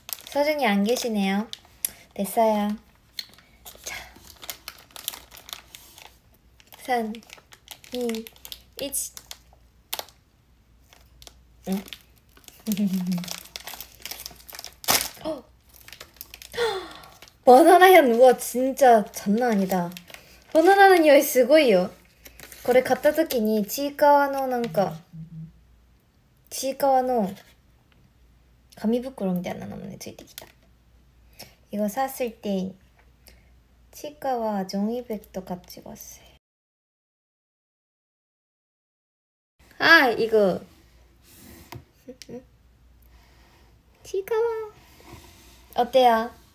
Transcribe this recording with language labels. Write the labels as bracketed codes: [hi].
[ko] 서준이 안 계시네요. 됐어요. 자, 3, 2, 1. 응? 바나나 향 우와 진짜 장난 아니다. [ja] 바나나의匂いすごいよ。これ買った時にちいかわのなんかちいかわの紙袋みたいなのもねついてきた。 [ko] 이거 샀을 때 치과와 종이백도 같이 왔어요. 아 이거 치과와 어때요?